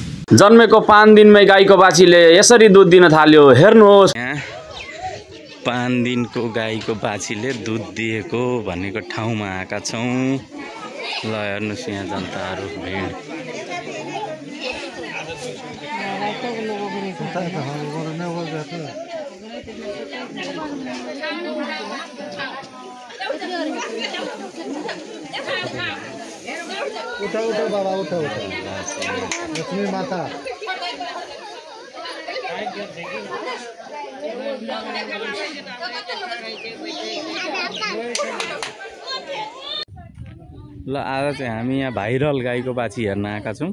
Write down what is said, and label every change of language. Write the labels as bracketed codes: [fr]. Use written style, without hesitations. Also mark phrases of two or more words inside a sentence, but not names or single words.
[ne] जन्मेको 5 दिनमै गाईको बाछीले यसरी दुध दिन थाल्यो। हेर्नुहोस्, 5 दिनको गाईको बाछीले दुध दिएको भनेको ठाउँमा आएका छौँ। ल हेर्नुहोस् यहाँ जनताहरू भिड। उठा उठा बाबा उठा उठा लक्ष्मी माता ल आज चाहिँ हामी यहाँ भाइरल गाईको बाछी हेर्न आएका छौँ।